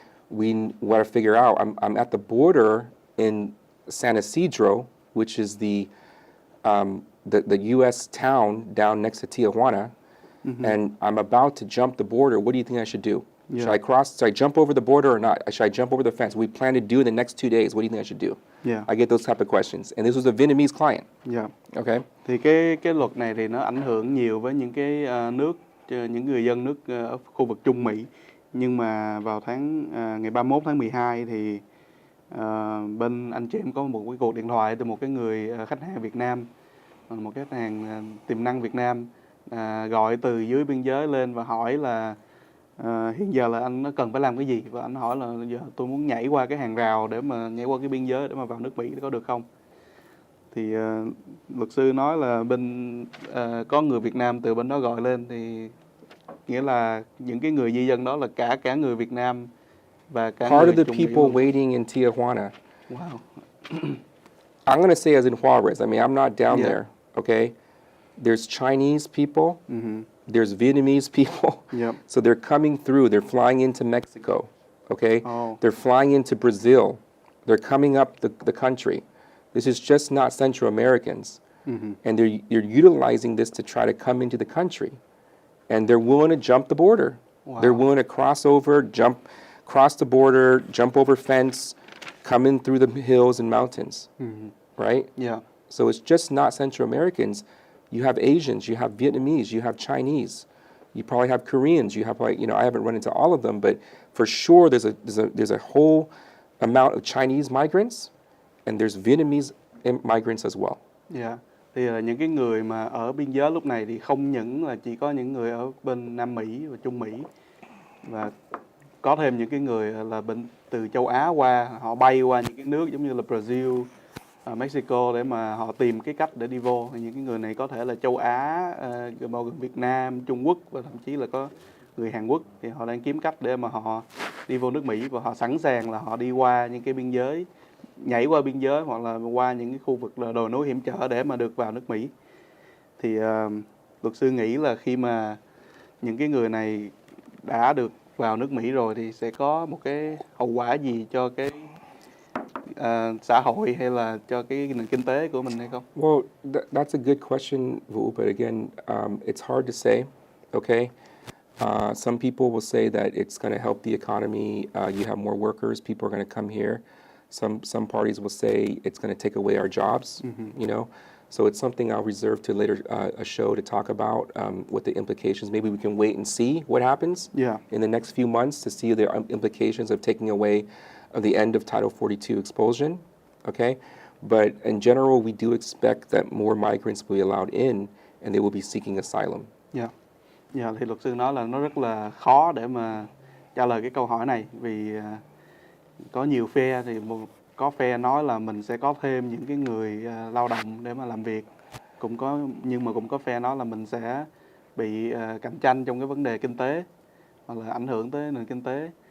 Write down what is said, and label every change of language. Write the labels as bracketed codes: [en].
[en] We want to figure out, I'm at the border in San Isidro, which is the U.S. town down next to Tijuana. and I'm about to jump the border, what do you think I should do? Yeah. Should I jump over the border or not? Should I jump over the fence? We plan to do in the next 2 days. What do you think I should do? Yeah. I get those type of questions. And this was a Vietnamese client. Yeah. Okay. [vi] Thì cái luật này thì nó ảnh hưởng nhiều với những cái những người dân nước ở khu vực Trung Mỹ. Nhưng mà vào ngày 31 tháng 12 thì bên anh chị em có một cái cuộc điện thoại từ một cái người khách hàng Việt Nam, một cái khách hàng tiềm năng Việt Nam gọi từ dưới biên giới lên và hỏi là hiện giờ là anh nó cần phải làm cái gì, và anh hỏi là giờ tôi muốn nhảy qua cái hàng rào để mà nhảy qua cái biên giới để mà vào nước Mỹ có được không? Thì luật sư nói là có người Việt Nam từ bên đó gọi lên, thì nghĩa là những cái người di dân đó là cả người Việt Nam và cả [en] Part [vi] người [en] of the [vi] Trung Mỹ [en] people [vi] luôn. [en] waiting in Tijuana. Wow. I'm going to say as in Juarez. I mean, I'm not down Yeah. there. Okay. There's Chinese people. There's Vietnamese people. Yep. So they're coming through. They're flying into Mexico. Okay. Oh. They're flying into Brazil. They're coming up the country. This is just not Central Americans. And you're utilizing this to try to come into the country. And they're willing to jump the border. Wow. They're willing to cross the border, jump over fence, come in through the hills and mountains. Right? Yeah. So it's just not Central Americans. You have Asians, you have Vietnamese, you have Chinese, you probably have Koreans, you have I haven't run into all of them, but for sure there's a whole amount of Chinese migrants, and there's Vietnamese migrants as well. Yeah. [vi] Thì những cái người mà ở biên giới lúc này thì không những là chỉ có những người ở bên Nam Mỹ và Trung Mỹ, và có thêm những cái người là từ châu Á qua, họ bay qua những cái nước giống như là Brazil, Mexico để mà họ tìm cái cách để đi vô. Thì những cái người này có thể là châu Á, bao gồm Việt Nam, Trung Quốc và thậm chí là có người Hàn Quốc, thì họ đang kiếm cách để mà họ đi vô nước Mỹ, và họ sẵn sàng là họ đi qua những cái biên giới, nhảy qua biên giới hoặc là qua những cái khu vực là đồi núi hiểm trở để mà được vào nước Mỹ. Thì luật sư nghĩ là khi mà những cái người này đã được vào nước Mỹ rồi thì sẽ có một cái hậu quả gì cho cái xã hội hay là cho cái nền kinh tế của mình hay không? [en] Well, that's a good question, Vũ, but again, it's hard to say. Okay. Some people will say that it's going to help the economy. You have more workers. People are going to come here. Some parties will say it's going to take away our jobs. So it's something I'll reserve to later a show to talk about what the implications. Maybe we can wait and see what happens in the next few months to see the implications of taking away the end of Title 42 expulsion. Okay, but in general, we do expect that more migrants will be allowed in, and they will be seeking asylum. [vi] Thì luật sư nói là nó rất là khó để mà trả lời cái câu hỏi này, vì có nhiều phe, thì có phe nói là mình sẽ có thêm những cái người lao động để mà làm việc, nhưng mà cũng có phe nói là mình sẽ bị cạnh tranh trong cái vấn đề kinh tế hoặc là ảnh hưởng tới nền kinh tế.